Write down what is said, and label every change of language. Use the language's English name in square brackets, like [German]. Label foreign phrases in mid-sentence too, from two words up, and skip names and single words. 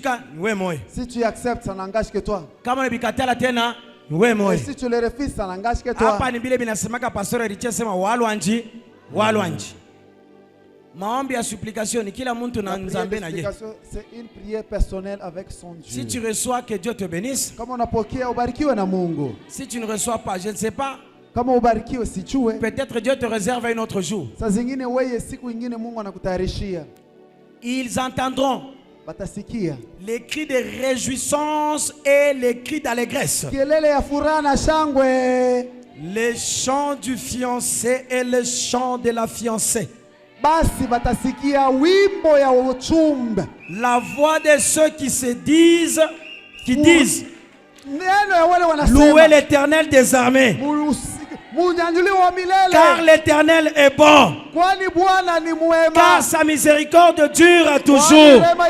[French] Si tu acceptes, ça n'engage que toi. Et si tu le refuses, ça n'engage que toi. C'est une prière personnelle avec son Dieu. Si tu reçois, que Dieu te bénisse. Si tu ne reçois pas, je ne sais pas. [Swahili] Kama ubarikiwe sijue. [French] Peut-être Dieu te réserve un autre jour. [Swahili] Saa zingine wewe siku nyingine Mungu anakutayarishia. [French] Ils entendront [Swahili] batasikia [French] les cris de réjouissance et les cris d'allégresse. [Swahili] Kelele ya furaha na shangwe. [French] Les chants du fiancé et les chants de la fiancée. [Swahili] Basi batasikia wimbo ya uchumba. [French] La voix de ceux qui se disent, qui disent, louez l'Éternel des armées. Car l'Éternel est bon. Car sa miséricorde dure toujours.